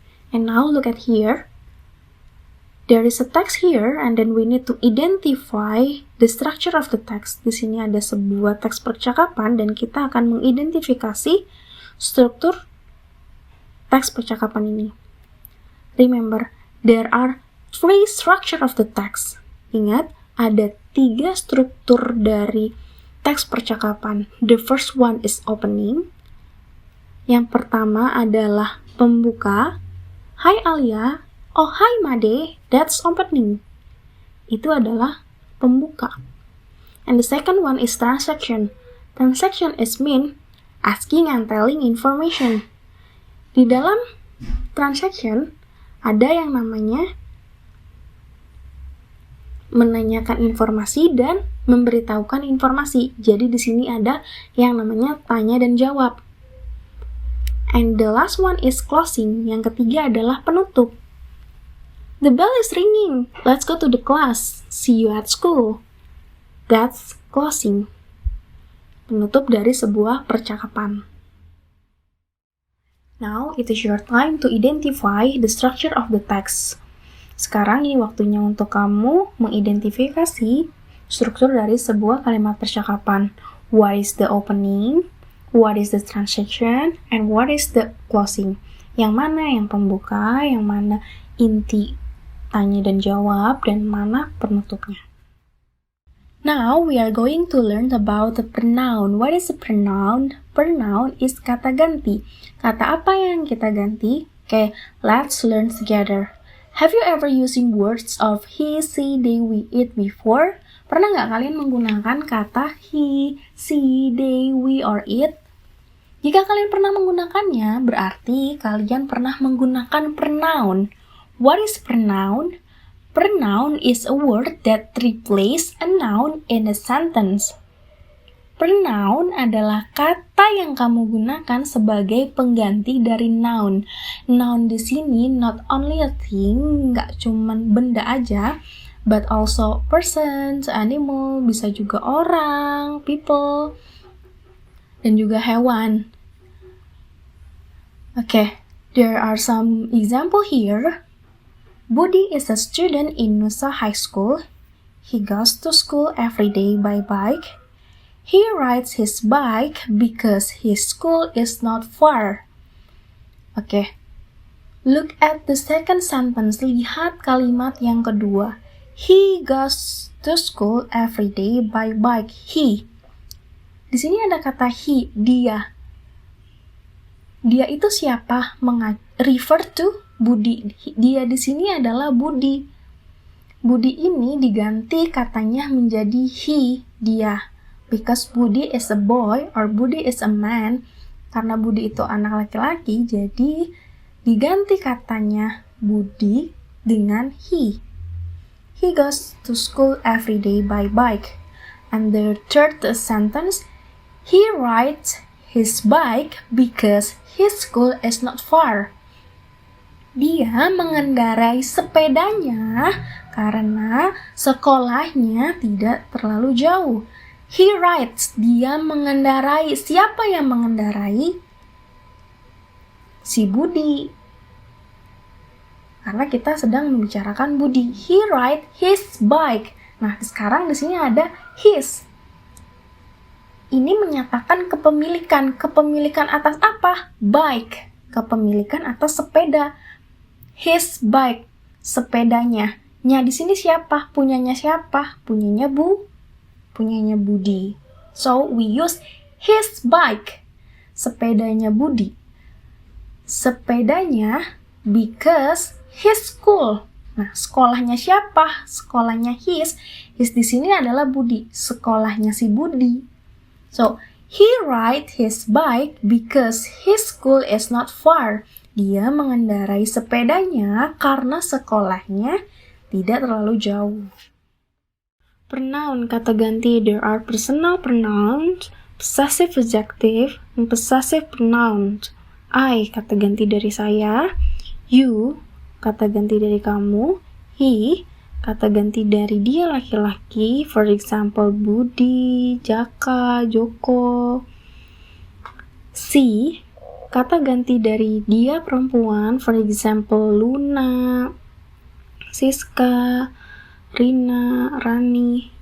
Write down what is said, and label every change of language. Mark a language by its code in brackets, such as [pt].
[en] And now look at here. There is a text here and then we need to identify the structure of the text. [id] Di sini ada sebuah teks percakapan dan kita akan mengidentifikasi struktur teks percakapan ini. [en] Remember, there are 3 structure of the text. [id] Ingat, ada 3 struktur dari teks percakapan. [en] The first one is opening. [id] Yang pertama adalah pembuka. [en] Hi Alia. Oh, hi Made, that's opening. [id] Itu adalah pembuka. [en] And the second one is transaction. Transaction is mean asking and telling information. [id] Di dalam transaction ada yang namanya menanyakan informasi dan memberitahukan informasi. Jadi di sini ada yang namanya tanya dan jawab. [en] And the last one is closing. [id] Yang ketiga adalah penutup. [en] The bell is ringing. Let's go to the class. See you at school. That's closing. [id] Penutup dari sebuah percakapan. [en] Now, it is your time to identify the structure of the text. [id] Sekarang ini waktunya untuk kamu mengidentifikasi struktur dari sebuah kalimat percakapan. [en] What is the opening? What is the transaction? And what is the closing? [id] Yang mana yang pembuka, yang mana inti tanya dan jawab, dan mana penutupnya. [en] Now, we are going to learn about the pronoun. What is a pronoun? Pronoun is kata ganti. [id] Kata apa yang kita ganti? [en] Okay, let's learn together. Have you ever using words of he, she, they, we, it before? [id] Pernah nggak kalian menggunakan kata he, she, they, we, or it? Jika kalian pernah menggunakannya, berarti kalian pernah menggunakan pronoun. [en] What is pronoun? Pronoun is a word that replaces a noun in a sentence. [id] Pronoun adalah kata yang kamu gunakan sebagai pengganti dari noun. Noun di sini [en] not only a thing, [id] nggak cuman benda aja, [en] but also persons, animal, [id] bisa juga orang, [en] people, [id] dan juga hewan. [en] Okay, there are some example here. Budi is a student in Nusa High School. He goes to school every day by bike. He rides his bike because his school is not far. Okay, look at the second sentence. [id] Lihat kalimat yang kedua. [en] He goes to school every day by bike. [id] He. Di sini ada kata he, dia. Dia itu siapa? [en] Refer to Budi. [id] Dia di sini adalah Budi. Budi ini diganti katanya menjadi he, dia. [en] Because Budi is a boy or Budi is a man. [id] Karena Budi itu anak laki-laki, jadi diganti katanya Budi dengan he. [en] He goes to school every day by bike. And the third sentence, he rides his bike because his school is not far. [id] Dia mengendarai sepedanya karena sekolahnya tidak terlalu jauh. [en] He rides, [id] dia mengendarai. Siapa yang mengendarai? Si Budi. Karena kita sedang membicarakan Budi. [en] He rides his bike. [id] Nah, sekarang di sini ada his. Ini menyatakan kepemilikan. Kepemilikan atas apa? Bike. Kepemilikan atas sepeda. His bike, sepedanya. Nya di sini siapa? Punyanya siapa? Punyanya Budi. [en] So we use his bike. [id] Sepedanya Budi. [en] Sepedanya because his school. [id] Nah, sekolahnya siapa? Sekolahnya his. His di sini adalah Budi. Sekolahnya si Budi. [en] So he ride his bike because his school is not far. [id] Dia mengendarai sepedanya karena sekolahnya tidak terlalu jauh. Pronoun kata ganti. [en] There are personal pronouns, possessive adjective, and possessive pronouns. [id] I kata ganti dari saya, you kata ganti dari kamu, he kata ganti dari dia laki-laki, [en] for example [id] Budi, Jaka, Joko. She kata ganti dari dia perempuan, [en] for example [id] Luna, Siska, Rina, Rani.